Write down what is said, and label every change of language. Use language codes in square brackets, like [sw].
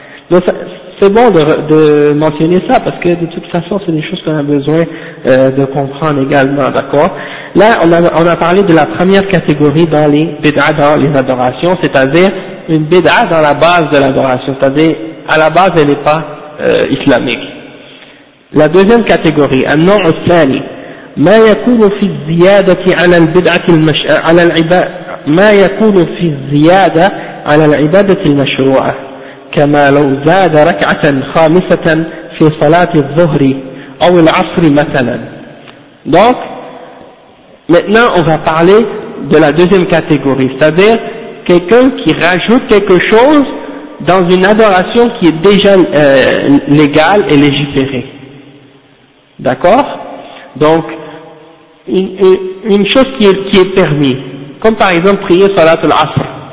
[fr] Donc, c'est bon de mentionner ça, parce que de toute façon, c'est des choses qu'on a besoin de comprendre également, d'accord. Là, on a parlé de la première catégorie dans les bid'ah, dans les adorations, c'est-à-dire une bid'ah dans la base de l'adoration, c'est-à-dire à la base elle n'est pas islamique. La deuxième catégorie, [ar] النوع الثاني, ما يكون في الزيادة على البدعة على العبادة ما يكون في الزيادة على العبادة المشروعة كما لو زاد ركعة خامسة في صلاة الظهر أو العصر مثلا. [fr] Donc maintenant, on va parler de la deuxième catégorie, c'est-à-dire quelqu'un qui rajoute quelque chose dans une adoration qui est déjà légale et légiférée. D'accord? Donc, une chose qui est permise, comme par exemple prier Salat al-Asr.